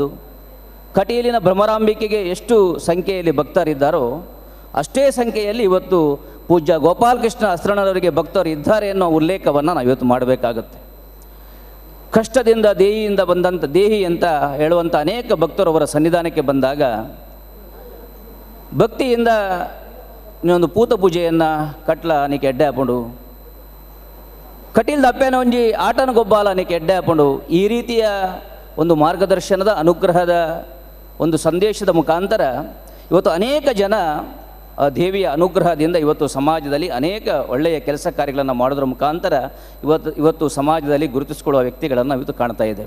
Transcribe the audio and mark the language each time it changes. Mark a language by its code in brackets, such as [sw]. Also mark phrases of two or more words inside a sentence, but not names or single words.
[kn] ಕಟೀಲಿನ ಭ್ರಮರಾಂಬಿಕೆಗೆ ಎಷ್ಟು ಸಂಖ್ಯೆಯಲ್ಲಿ ಭಕ್ತರಿದ್ದಾರೋ ಅಷ್ಟೇ ಸಂಖ್ಯೆಯಲ್ಲಿ ಇವತ್ತು ಪೂಜ್ಯ ಗೋಪಾಲಕೃಷ್ಣ ಅಸ್ರಣ್ಣರವರಿಗೆ ಭಕ್ತರು ಇದ್ದಾರೆ ಅನ್ನೋ ಉಲ್ಲೇಖವನ್ನು ನಾವು ಇವತ್ತು ಮಾಡಬೇಕಾಗತ್ತೆ. ಕಷ್ಟದಿಂದ ದೇಹಿಯಿಂದ ಬಂದಂಥ ದೇಹಿ ಅಂತ ಹೇಳುವಂಥ ಅನೇಕ ಭಕ್ತರು ಅವರ ಸನ್ನಿಧಾನಕ್ಕೆ ಬಂದಾಗ ಭಕ್ತಿಯಿಂದ ಇನ್ನೊಂದು ಪೂತ ಪೂಜೆಯನ್ನು [tcy] ಕಟ್ಲ ನೀಕೆ ಎಡ್ಡೆ [kn] ಹಾಕೊಂಡು [tcy] ಕಟೀಲ್ ದಪ್ಪೇನ ಒಂಜಿ ಆಟನ ಗೊಬ್ಬಾಲ ನೀಕೆ ಎಡ್ಡೆ [kn] ಹಾಕೊಂಡು ಈ ರೀತಿಯ ಒಂದು ಮಾರ್ಗದರ್ಶನದ ಅನುಗ್ರಹದ ಒಂದು ಸಂದೇಶದ ಮುಖಾಂತರ ಇವತ್ತು ಅನೇಕ ಜನ ದೇವಿಯ ಅನುಗ್ರಹದಿಂದ ಇವತ್ತು ಸಮಾಜದಲ್ಲಿ ಅನೇಕ ಒಳ್ಳೆಯ ಕೆಲಸ ಕಾರ್ಯಗಳನ್ನು ಮಾಡೋದ್ರ ಮುಖಾಂತರ ಇವತ್ತು ಸಮಾಜದಲ್ಲಿ ಗುರುತಿಸಿಕೊಳ್ಳುವ ವ್ಯಕ್ತಿಗಳನ್ನು ಇವತ್ತು ಕಾಣ್ತಾ ಇದ್ದೇವೆ.